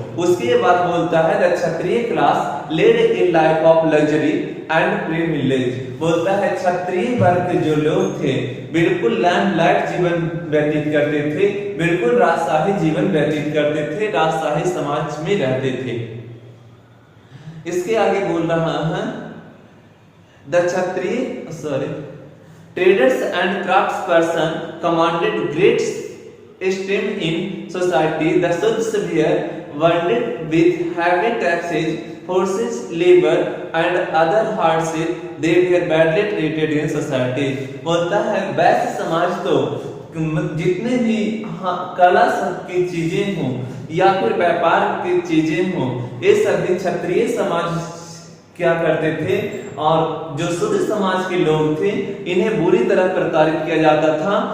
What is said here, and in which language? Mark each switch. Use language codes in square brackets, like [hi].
[hi] उसके बाद बोलता है [en] The Kshatriya class led a life of luxury and privilege. [hi] बोलता है क्षत्रिय वर्ग के जो लोग थे बिल्कुल लैंडलॉर्ड जीवन व्यतीत करते थे, बिल्कुल राजशाही जीवन व्यतीत करते थे, राजशाही समाज में रहते थे। इसके आगे बोल रहा है [en] The Kshatriya traders and craftsperson commanded great esteem in society. The Sudhs were burdened with heavy taxes, forced labor and other hardships. They were badly treated in society. [hi] बोलता है वैश्य समाज तो जितने भी कला की चीजें हों या फिर व्यापार की चीजें हों, ये सभी क्षत्रिय समाज क्या करते थे, और जो शूद्र समाज के लोग थे इन्हें बुरी तरह प्रताड़ित किया जाता था।